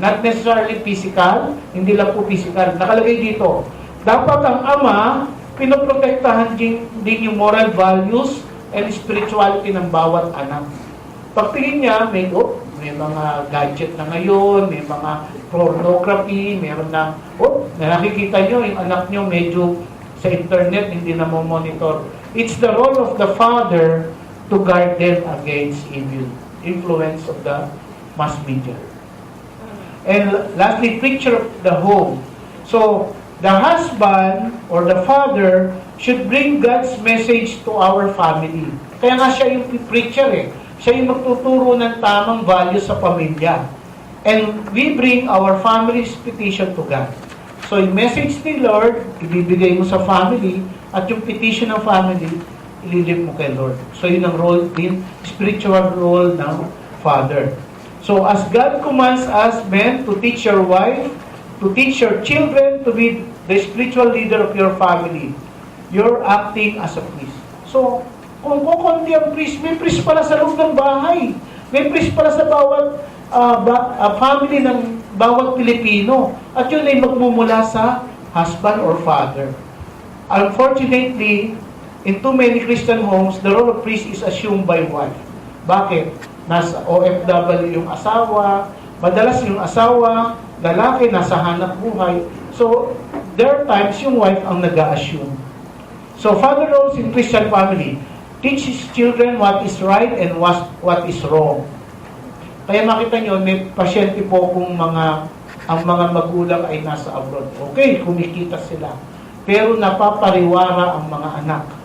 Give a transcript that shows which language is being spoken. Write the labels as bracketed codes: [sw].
[en] Not necessarily physical, [tl] hindi lang po physical. Nakalagay dito, dapat ang ama, pinoprotektahan din yung moral values and spirituality ng bawat anak. Pagtingin niya, may mga gadget na ngayon, may mga pornography, meron na nakikita nyo, yung anak nyo medyo sa internet, hindi na mo monitor. [en] It's the role of the father to guard them against evil influence of the mass media. And lastly, picture of the home. So, the husband or the father should bring God's message to our family. [tl] Kaya nga siya yung preacher Siya yung magtuturo ng tamang values sa pamilya. [en] And we bring our family's petition to God. [tl] So, yung message ni Lord, ibibigay mo sa family, at yung petition ng family, ililip mo kay Lord. So, yun ang role din, spiritual role ng father. [en] So, as God commands us, men, to teach your wife, to teach your children to be the spiritual leader of your family, you're acting as a priest. [tl] So, kung kukunti ang priest, may priest pala sa loob ng bahay. May priest pala sa bawat family ng bawat Pilipino. At yun ay magmumula sa husband or father. [en] Unfortunately, in too many Christian homes, the role of priest is assumed by wife. [tl] Bakit? Nasa OFW yung asawa, madalas yung asawa, lalaki, nasa hanap buhay. [en] So, there are times yung wife [tl] ang nag-a-assume. [en] So, father roles in Christian family. Teach his children what is right and what is wrong. [tl] Kaya makita nyo, may pasyente po kung ang mga magulang ay nasa abroad. Okay, kumikita sila. Pero napapariwara ang mga anak.